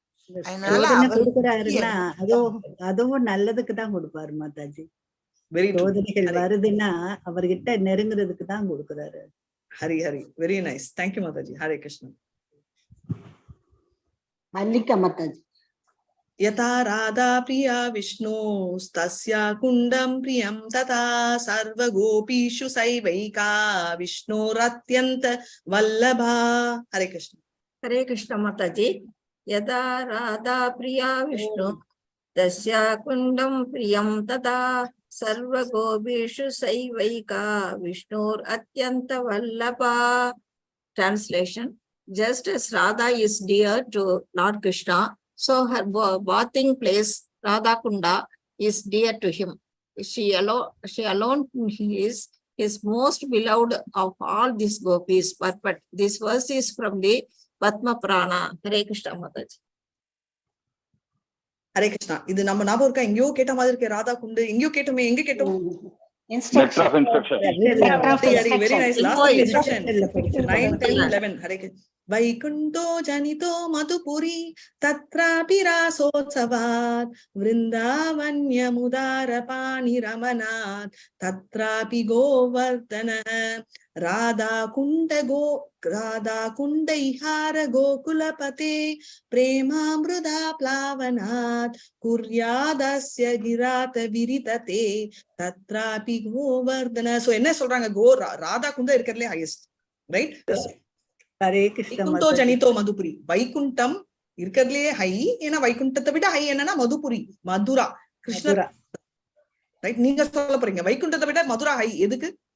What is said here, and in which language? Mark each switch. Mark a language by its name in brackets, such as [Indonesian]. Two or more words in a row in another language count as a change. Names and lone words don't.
[Tamil] அதனால கொடுக்குறாருன்னா அதுவும் நல்லதுக்கு தான் கொடுப்பாரு மாதாஜி. சோதனைகள் வருதுன்னா அவர்கிட்ட நெருங்குறதுக்கு தான் கொடுக்குறாரு. ஹரி ஹரி, [English] very nice. thank you [Tamil] மாதாஜி. ஹரே கிருஷ்ணன். மல்லிகா மாதாஜி. [Sanskrit] यथा राधा प्रिया विष्णु तस्या कुंडं प्रियं तथा सर्वगोपीषु सैवैका विष्णोरत्यंत वल्लभा. [Hindi] हरे कृष्ण. हरे कृष्ण माताजी. [Sanskrit] यदा राधा प्रिया विष्णु तस्या कुंडं प्रियं तथा सर्वगोपीषु सैवैका विष्णोरत्यंत वल्लभा. [English] Translation: Just as Radha is dear to Lord Krishna, so her bathing place Radha Kunda is dear to him. She alone is his most beloved of all these gopis. But this verse is from the Padma Purana. Hare Krishna Mataji. Hare Krishna. [Tamil] இது நம்ம ஞாபகம் இருக்கா? எங்கயோ கேட்ட மாதிரி இருக்கு. ராதா குண்டு எங்கயோ கேட்டோமே. எங்க கேட்டோம்? [English] Instruction. Very nice. Last instruction. 9, 10, 11. Hare Krishna. [Sanskrit] वैकुंठो जनितो मधुपुरी तत्रापि रासोत्सवात् वृन्दावन्यमुदारपाणिरमनात् तत्रापि गोवर्धनः राधा कुण्डैहार गोकुलपते प्रेमामृदा प्लावनात् कुर्यादस्य गिरात विरितते तत्रापि गोवर्धन. [Tamil] सो என்ன சொல்றாங்க? ராதா குண்ட இருக்கிறதுலே [English] highest. right? [Tamil] ஹரே கிருஷ்ண. [Sanskrit] वैकुण्ठो जनितो मधुपुरी. [Tamil] வைகுண்டம் இருக்கிறதுலயே ஹை. ஏன்னா வைகுண்டத்தை விட ஹை என்னன்னா மதுபுரி, மதுரா, கிருஷ்ணரா. ரைட்? நீங்க சொல்ல போறீங்க வைகுண்டத்தை விட மதுரா ஹை. எதுக்கு?